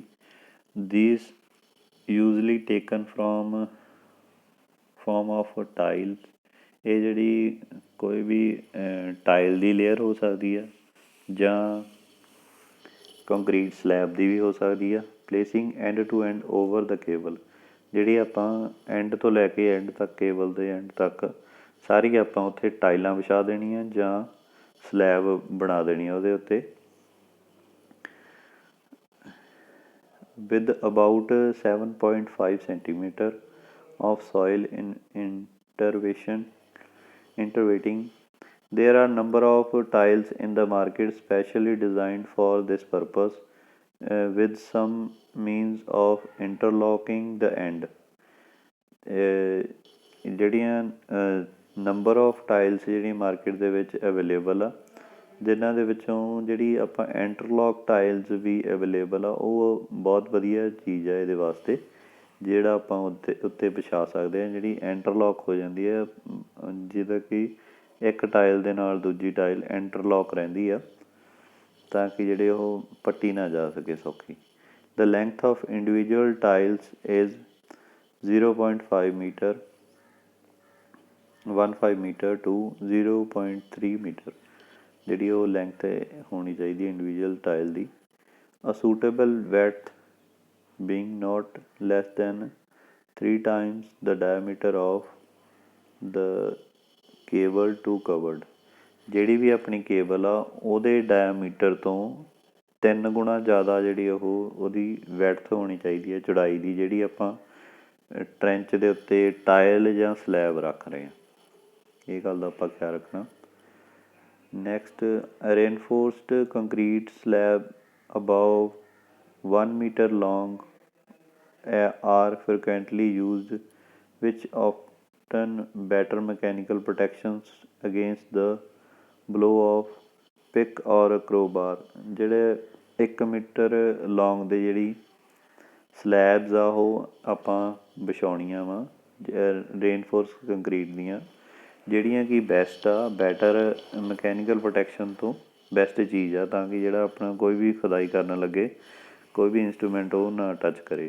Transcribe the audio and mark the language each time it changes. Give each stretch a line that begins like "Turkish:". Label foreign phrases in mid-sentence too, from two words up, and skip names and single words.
English: this usually taken from of tile,
Punjabi: ਇਹ ਜਿਹੜੀ ਕੋਈ ਵੀ ਟਾਈਲ ਦੀ ਲੇਅਰ ਹੋ ਸਕਦੀ ਆ ਜਾਂ
English: concrete slab
Punjabi: ਦੀ ਵੀ ਹੋ ਸਕਦੀ ਆ।
English: placing end to end over the cable,
Punjabi: ਜਿਹੜੀ ਆਪਾਂ ਐਂਡ ਤੋਂ ਲੈ ਕੇ ਐਂਡ ਤੱਕ, ਕੇਬਲ ਦੇ ਐਂਡ ਤੱਕ ਸਾਰੀ ਆਪਾਂ ਉੱਥੇ ਟਾਈਲਾਂ ਵਿਛਾ ਦੇਣੀਆਂ ਜਾਂ ਸਲੈਬ ਬਣਾ ਦੇਣੀ ਆ ਉਹਦੇ ਉੱਤੇ।
English: with about 7.5 centimeter of soil in intervening. There are number of tiles in the market specially designed for this purpose, with some means of interlocking the end.
Punjabi: ਜਿਹੜੀਆਂ
English: number of tiles
Punjabi: ਜਿਹੜੀ ਮਾਰਕੀਟ ਦੇ ਵਿੱਚ ਅਵੇਲੇਬਲ ਆ, ਜਿਨ੍ਹਾਂ ਦੇ ਵਿੱਚੋਂ ਜਿਹੜੀ ਆਪਾਂ
English: interlock tiles
Punjabi: ਵੀ ਅਵੇਲੇਬਲ ਆ, ਉਹ ਬਹੁਤ ਵਧੀਆ ਚੀਜ਼ ਆ ਇਹਦੇ ਵਾਸਤੇ, ਜਿਹੜਾ ਆਪਾਂ ਉੱਤੇ ਵਿਛਾ ਸਕਦੇ ਹਾਂ, ਜਿਹੜੀ ਇੰਟਰਲੋਕ ਹੋ ਜਾਂਦੀ ਹੈ, ਜਿਹਦਾ ਕਿ ਇੱਕ ਟਾਈਲ ਦੇ ਨਾਲ ਦੂਜੀ ਟਾਈਲ ਇੰਟਰਲੋਕ ਰਹਿੰਦੀ ਆ, ਤਾਂ ਕਿ ਜਿਹੜੇ ਉਹ ਪੱਟੀ ਨਾ ਜਾ ਸਕੇ ਸੌਖੀ।
English: The length of individual tiles is 0.5 meter to 0.3 meter,
Punjabi: ਜਿਹੜੀ ਉਹ ਲੈਂਥ ਹੋਣੀ ਚਾਹੀਦੀ
English: individual tile
Punjabi: ਦੀ।
English: A suitable width being not less than 3 times the diameter of the cable to covered,
Punjabi: ਜਿਹੜੀ ਵੀ ਆਪਣੀ ਕੇਬਲ ਆ ਉਹਦੇ ਡਾਇਆਮੀਟਰ ਤੋਂ 3 ਗੁਣਾ ਜ਼ਿਆਦਾ ਜਿਹੜੀ ਉਹਦੀ ਵੈਡਥ ਹੋਣੀ ਚਾਹੀਦੀ ਹੈ, ਚੌੜਾਈ ਦੀ, ਜਿਹੜੀ ਆਪਾਂ ਟਰੈਂਚ ਦੇ ਉੱਤੇ ਟਾਇਲ ਜਾਂ ਸਲੈਬ ਰੱਖ ਰਹੇ ਹਾਂ। ਇਹ ਗੱਲ ਦਾ ਆਪਾਂ ਖਿਆਲ ਰੱਖਣਾ।
English: next, reinforced concrete slab above 1 meter long are frequently used, which often better mechanical protections against the blow of pick or crowbar.
Punjabi: ਜਿਹੜੇ
English: 1 meter long
Punjabi: ਦੇ ਜਿਹੜੀ ਸਲੈਬਸ ਆ ਉਹ ਆਪਾਂ ਵਿਛਾਉਣੀਆਂ ਵਾ
English: reinforce concrete
Punjabi: ਦੀਆਂ, ਜਿਹੜੀਆਂ ਕਿ ਬੈਸਟ ਆ,
English: better mechanical protection
Punjabi: ਤੋਂ ਬੈਸਟ ਚੀਜ਼ ਆ, ਤਾਂ ਕਿ ਜਿਹੜਾ ਆਪਣਾ ਕੋਈ ਵੀ ਖੁਦਾਈ ਕਰਨ ਲੱਗੇ ਕੋਈ ਵੀ ਇੰਸਟਰੂਮੈਂਟ ਉਹ ਨਾ ਟੱਚ ਕਰੇ।